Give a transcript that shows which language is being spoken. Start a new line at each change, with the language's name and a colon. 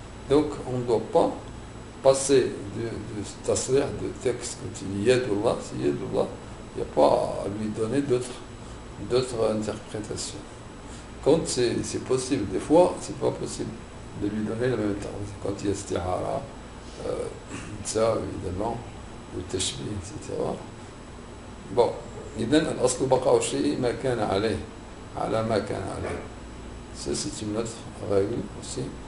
French: Donc on ne doit pas passer de tasrih, de texte quand il dit yadullah, c'est yadullah, il n'y a pas à lui donner d'autres interprétations. Quand c'est possible, des fois c'est pas possible de lui donner la même interprétation. Quand il y a istihara, ça évidemment, le tashbih, etc. Bon,
Arabic: إذن الأصل بقاء الشيء ما كان عليه على ما كان عليه.
French: Ça c'est une autre règle aussi.